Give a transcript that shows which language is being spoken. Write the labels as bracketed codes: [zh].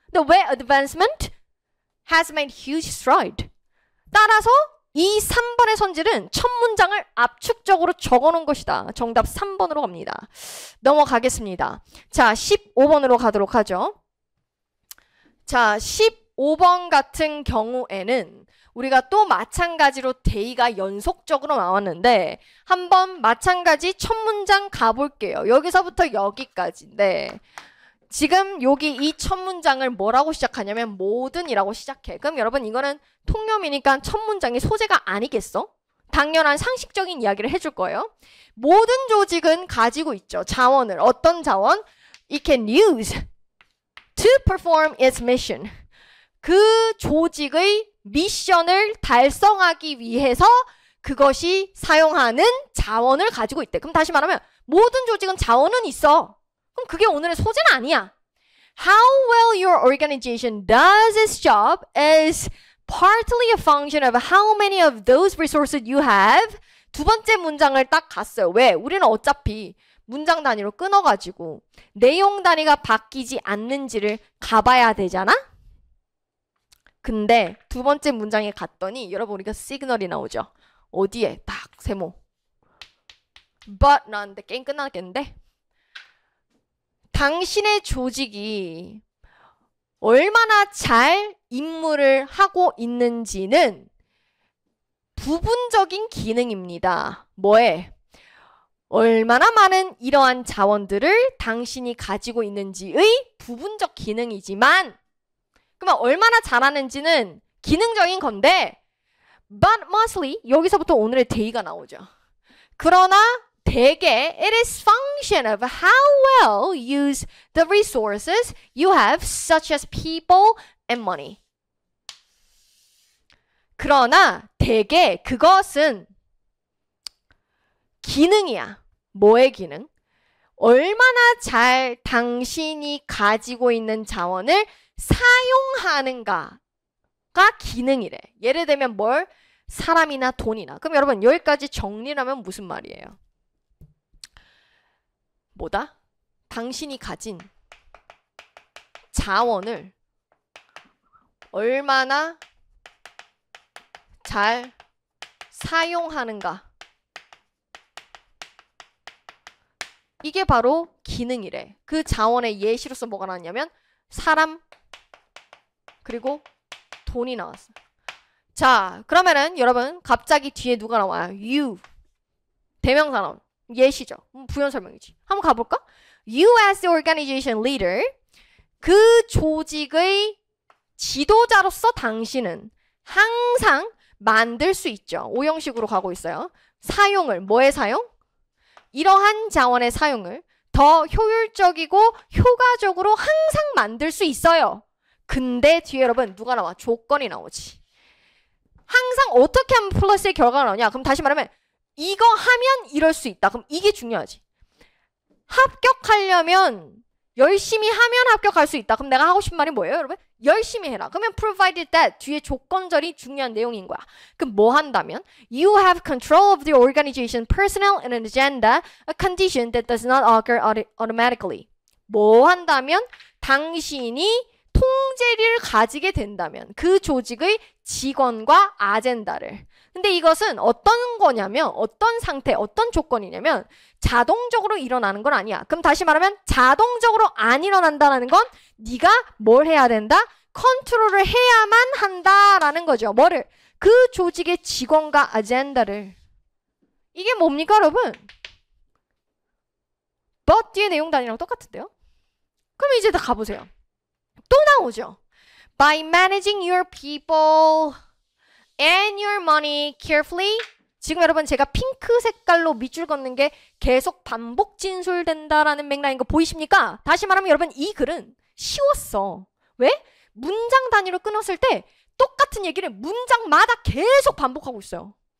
[en] The way advancement has made huge stride. [ko] 따라서 이 3번의 선질은 첫 문장을 압축적으로 적어놓은 것이다. 정답 3번으로 갑니다. 넘어가겠습니다. 자, 15번으로 가도록 하죠. 자, 15번 같은 경우에는 우리가 또 마찬가지로 데이가 연속적으로 나왔는데 한번 마찬가지 첫 문장 가볼게요. 여기서부터 여기까지인데 지금 여기 이 첫 문장을 뭐라고 시작하냐면 모든이라고 시작해. 그럼 여러분 이거는 통념이니까 첫 문장이 소재가 아니겠어? 당연한 상식적인 이야기를 해줄 거예요. 모든 조직은 가지고 있죠. 자원을. 어떤 자원? [en] It can use to perform its mission. [ko] 그 조직의 미션을 달성하기 위해서 그것이 사용하는 자원을 가지고 있대. 그럼 다시 말하면 모든 조직은 자원은 있어. 그럼 그게 오늘의 소재는 아니야. [en] How well your organization does its job is partly a function of how many of those resources you have. [ko] 두 번째 문장을 딱 갔어요. 왜? 우리는 어차피 문장 단위로 끊어가지고 내용 단위가 바뀌지 않는지를 가봐야 되잖아? 근데 두 번째 문장에 갔더니 여러분 우리가 시그널이 나오죠. 어디에? 딱 세모. But 나왔는데 게임 끝나겠는데? 당신의 조직이 얼마나 잘 임무를 하고 있는지는 부분적인 기능입니다. 뭐에? 얼마나 많은 이러한 자원들을 당신이 가지고 있는지의 부분적 기능이지만 그러면 얼마나 잘하는지는 기능적인 건데 [en] but mostly [ko] 여기서부터 오늘의 데이가 나오죠. 그러나 대개 [en] it is function of how well you use the resources you have such as people and money. [ko] 그러나 대개 그것은 기능이야. 뭐의 기능? 얼마나 잘 당신이 가지고 있는 자원을 사용하는가가 기능이래. 예를 들면 뭘? 사람이나 돈이나. 그럼 여러분 여기까지 정리를 하면 무슨 말이에요? 뭐다? 당신이 가진 자원을 얼마나 잘 사용하는가. 이게 바로 기능이래. 그 자원의 예시로서 뭐가 나왔냐면 사람 그리고 돈이 나왔어. 자, 그러면은 여러분 갑자기 뒤에 누가 나와요? You. 대명사 나온. 예시죠. 부연 설명이지. 한번 가볼까? [en] You as the organization leader. [ko] 그 조직의 지도자로서 당신은 항상 만들 수 있죠. 오형식으로 가고 있어요. 사용을. 뭐의 사용? 이러한 자원의 사용을 더 효율적이고 효과적으로 항상 만들 수 있어요. 근데 뒤에 여러분 누가 나와? 조건이 나오지. 항상 어떻게 하면 플러스의 결과가 나오냐? 그럼 다시 말하면 이거 하면 이럴 수 있다. 그럼 이게 중요하지. 합격하려면 열심히 하면 합격할 수 있다. 그럼 내가 하고 싶은 말이 뭐예요, 여러분? 열심히 해라. 그러면 [en] provided that [ko] 뒤에 조건절이 중요한 내용인 거야. 그럼 뭐 한다면? [en] You have control of the organization, personnel, and an agenda, a condition that does not occur automatically. [ko] 뭐 한다면? 당신이 통제를 가지게 된다면 그 조직의 직원과 아젠다를. 근데 이것은 어떤 거냐면 어떤 상태, 어떤 조건이냐면 자동적으로 일어나는 건 아니야. 그럼 다시 말하면 자동적으로 안 일어난다는 건 네가 뭘 해야 된다? 컨트롤을 해야만 한다라는 거죠. 뭐를? 그 조직의 직원과 아젠다를. 이게 뭡니까 여러분? but 뒤에 내용 단위랑 똑같은데요? 그럼 이제 다 가보세요. 또 나오죠. [en] By managing your people and your money carefully. [ko] 지금 여러분 제가 핑크 색깔로 밑줄 걷는 게 계속 반복 진술된다라는 맥락인 거 보이십니까? 다시 말하면 여러분 이 글은 쉬웠어. 왜? 문장 단위로 끊었을 때 똑같은 얘기를 문장마다 계속 반복하고 있어요.